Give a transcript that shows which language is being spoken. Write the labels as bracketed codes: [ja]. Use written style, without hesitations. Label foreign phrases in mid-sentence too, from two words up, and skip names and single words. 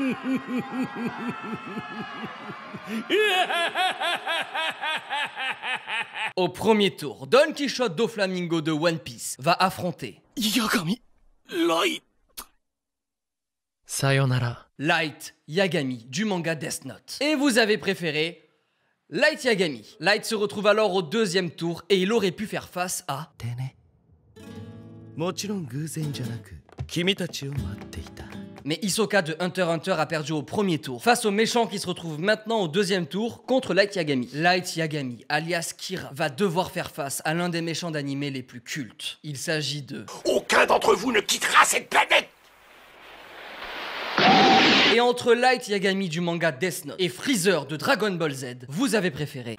[fr] Au premier tour, Don Quichotte Doflamingo de One Piece va affronter Yagami Light. [ja] Sayonara. [fr] Light Yagami du manga Death Note. Et vous avez préféré Light Yagami. Light se retrouve alors au deuxième tour et il aurait pu faire face à... [ja] でね。もちろん偶然じゃなく、君たちを待っていた。 [fr] Mais Hisoka de Hunter x Hunter a perdu au premier tour face au méchant qui se retrouve maintenant au deuxième tour contre Light Yagami. Light Yagami, alias Kira, va devoir faire face à l'un des méchants d'animé les plus cultes. Il s'agit de... Aucun d'entre vous ne quittera cette planète! Et entre Light Yagami du manga Death Note et Freezer de Dragon Ball Z, vous avez préféré...